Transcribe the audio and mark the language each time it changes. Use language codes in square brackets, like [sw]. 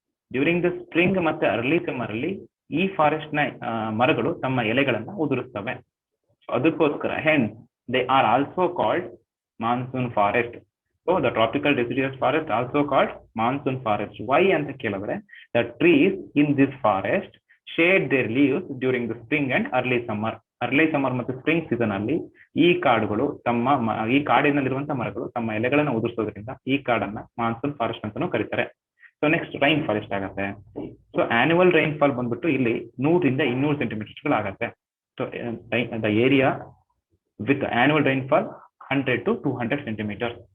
[en] During the spring [kn] ಮತ್ತೆ [en] early summer [kn] ಅಲ್ಲಿ ಈ ಫಾರೆಸ್ಟ್ ನ ಮರಗಳು ತಮ್ಮ ಎಲೆಗಳನ್ನ ಉದುರಿಸ್ತವೆ. ಅದಕ್ಕೋಸ್ಕರ [en] hence they are also called monsoon forest. So the tropical deciduous forest also called monsoon forest. Why [kn] ಅಂತ ಕೇಳಿದ್ರೆ [en] the trees in this forest shed their leaves during the spring and early summer. [kn] Early summer ಮತ್ತು spring season ಅಲ್ಲಿ ಈ ಕಾಡುಗಳು ಈ ಕಾಡಿನಲ್ಲಿರುವಂತಹ ಮರಗಳು ತಮ್ಮ ಎಲೆಗಳನ್ನು ಉದುರಿಸೋದ್ರಿಂದ ಈ ಕಾಡನ್ನ ಮಾನ್ಸೂನ್ ಫಾರೆಸ್ಟ್ ಅಂತಾನೂ ಕರೀತಾರೆ. ಸೊ ನೆಕ್ಸ್ಟ್ ರೈನ್ ಫಾಲ್ ಎಷ್ಟಾಗತ್ತೆ? ಸೊ ಆನ್ಯುವಲ್ ರೈನ್ ಫಾಲ್ ಬಂದ್ಬಿಟ್ಟು ಇಲ್ಲಿ 100 ರಿಂದ 200 ಸೆಂಟಿಮೀಟರ್ಗಳು ಆಗತ್ತೆ. [en] So the area with annual rainfall 100 to 200 centimetre.